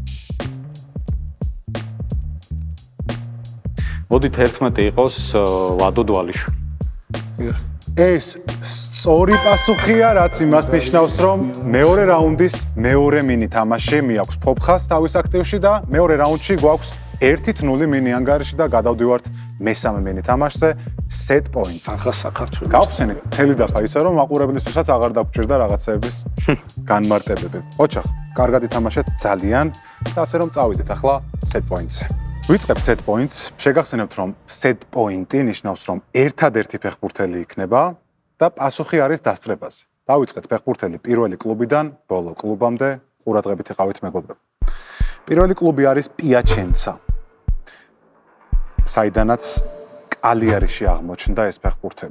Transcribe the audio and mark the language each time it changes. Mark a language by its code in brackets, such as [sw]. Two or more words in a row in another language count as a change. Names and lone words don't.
[ka] მოდით 11 იყოს ლადო დვალიშვილი. ეს სწორი პასუხია, რაც იმას ნიშნავს, რომ მეორე რაუნდის მეორე მინი თამაში მიაქვს ფოფხას თავის აქტივში და მეორე რაუნდში გვაქვს 1-0 მინი ანგარიში და გადავდივართ მესამე მინი თამაშზე [en] set point. [ka] ახლა საქართველოს. გავხსენეთ მთელი დაფა ისე რომ მაყურებლისთვისაც აღარ დაგჭირდა რაღაცეების განმარტებები. ოჩახ, კარგად ითამაშეთ ძალიან და ასე რომ წავიდეთ ახლა [en] set point-ზე. [ka] ვიწყებთ [en] set points. [ka] შეგახსენებთ რომ [en] set point-ი [ka] ნიშნავს რომ ერთადერთი ფეხბურთელი იქნება და პასუხი არის დასწრებაზე. დავიწყეთ ფეხბურთელი პირველი კლუბიდან ბოლო კლუბამდე, ყურადღებით იყავით მეგობრებო. პირველი კლუბი არის პიაჩენცა. საიდანაც კალიარიში აღმოჩნდა ეს ფეხბურთელი.